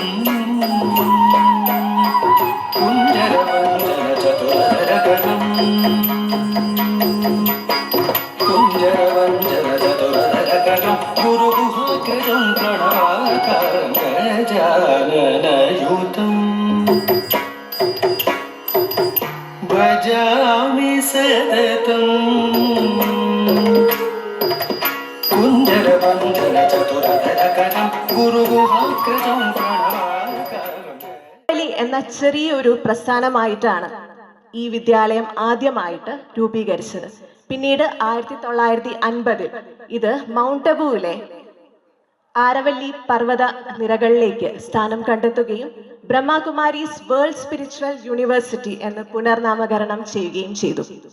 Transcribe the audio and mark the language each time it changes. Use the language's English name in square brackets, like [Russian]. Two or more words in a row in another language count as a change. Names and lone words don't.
[Sanskrit] कुञ्जरवन्दन चतुरधरकरं कुञ्जरवन्दन चतुरधरकरं गुरुगुहाग्रजं प्रणवाकारं गजाननयुतं भजामि सततं कुञ्जरवन्दन चतुरधरकरं गुरुगुहाग्रजं प्रणवाकारं [Malayalam] എന്ന ചെറിയൊരു പ്രസ്ഥാനമായിട്ടാണ് ഈ വിദ്യാലയം ആദ്യമായിട്ട് രൂപീകരിച്ചത്. പിന്നീട് 1950 ഇത് മൗണ്ട് അബുവിലെ ആരവല്ലി പർവ്വത നിരകളിലേക്ക് സ്ഥാനം കണ്ടെത്തുകയും ബ്രഹ്മകുമാരീസ് വേൾഡ് സ്പിരിച്വൽ യൂണിവേഴ്സിറ്റി എന്ന് പുനർനാമകരണം ചെയ്യുകയും ചെയ്തു.